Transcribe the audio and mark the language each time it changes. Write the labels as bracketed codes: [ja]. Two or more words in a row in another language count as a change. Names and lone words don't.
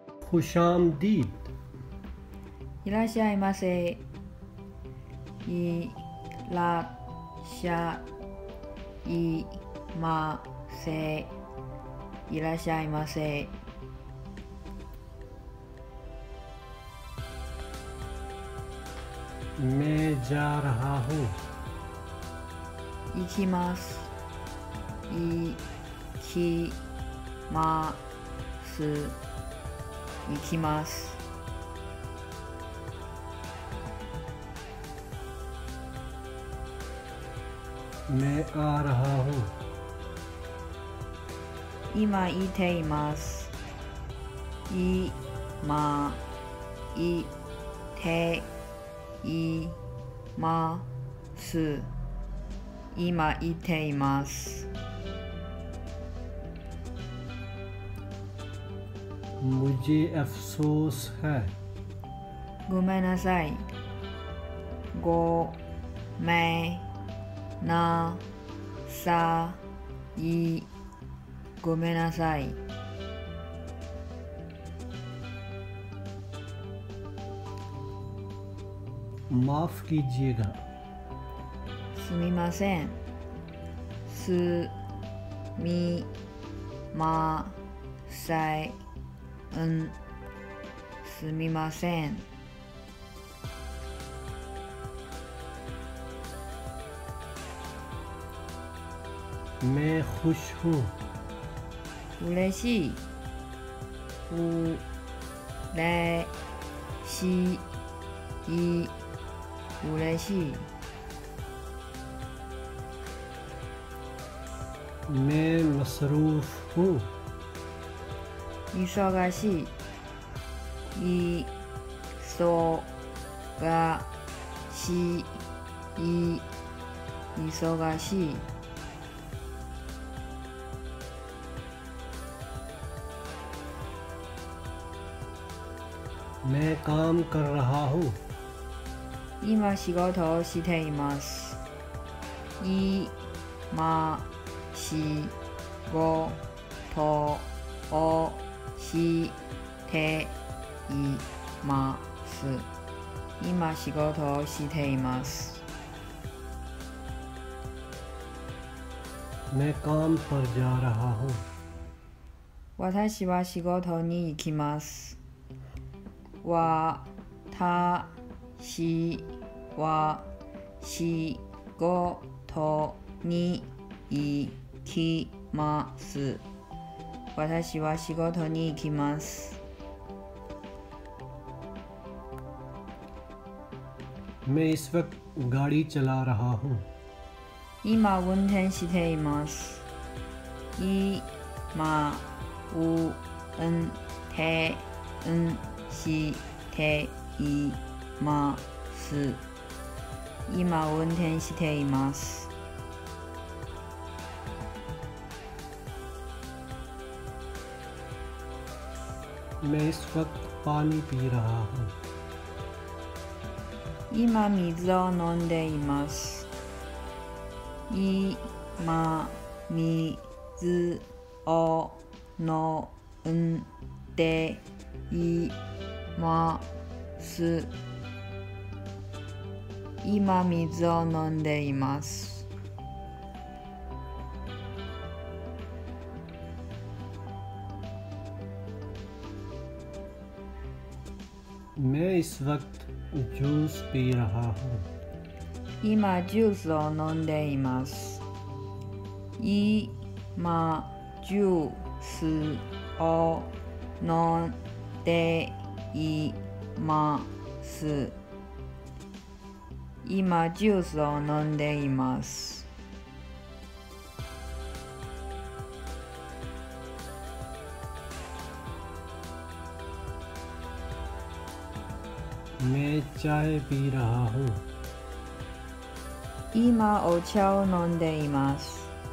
[ur] खुशामदीद। [ja] いらっしゃいませ。いらっしゃいませ。いらっしゃいませ。 [ur] میں جا رہا ہوں. [ja] 行きます。行きます。行きます。 [ur] میں آ رہا ہوں. [ja] 今いています。今いています。今いています。 [ur] مجھے افسوس ہے. [ja] ごめんなさい。ごめんなさい。ごめんなさい。 [ur] معاف کیجیے گا. [ja] すみません。すみません。すみません。 [ur] میں خوش ہوں. [ja] うれしい。うれしい。うれしい。 [ur] میں مصروف ہوں. [ja] 忙しい。忙しい。忙しい。 [ur] میں کام کر رہا ہوں. [ja] 今仕事をしています。今仕事をしています。今仕事をしています。 [ur] میں کام پر جا رہا ہوں. [ja] 私は仕事に行きます。私は仕事に行きます。私は仕事に行きます。 [ur] میں اس وقت گاڑی چلا رہا ہوں. [ja] 今運転しています。今運転しています。今運転しています。 [ur] میں اس وقت پانی پی رہا ہوں. [ja] 今水を飲んでいます。今水を飲んでいます。今水を飲んでいます。 [ur] میں اس وقت جوس پی رہا ہوں. [ja] 今ジュースを飲んでいます。今ジュースを飲んでいます。今ジュースを飲んでいます。 [ur] میں چائے پی رہا ہوں. [ja] 今お茶を飲んでいます。